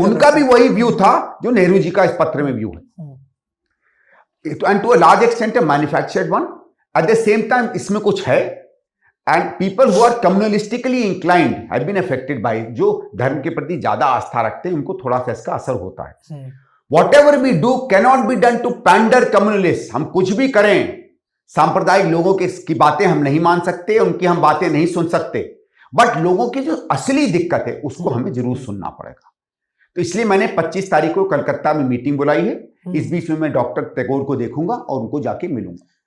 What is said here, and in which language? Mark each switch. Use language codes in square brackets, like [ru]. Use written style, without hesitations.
[hi] उनका भी वही व्यू था जो नेहरू जी का इस पत्र में व्यू है, [en] And to a large extent manufactured one. At the same time [hi] इसमें कुछ है, [en] and people who are communalistically inclined have been affected by, [hi] जो धर्म के प्रति ज्यादा आस्था रखते हैं उनको थोड़ा सा इसका असर होता है। [en] Whatever we do cannot be done to pander communalists। [hi] हम कुछ भी करें, सांप्रदायिक लोगों की बातें हम नहीं मान सकते, उनकी हम बातें नहीं सुन सकते, बट लोगों की जो असली दिक्कत है उसको हमें जरूर सुनना पड़ेगा। तो इसलिए मैंने 25 तारीख को कलकत्ता में मीटिंग बुलाई है। इस बीच में मैं डॉक्टर टैगोर को देखूंगा और उनको जाके मिलूंगा।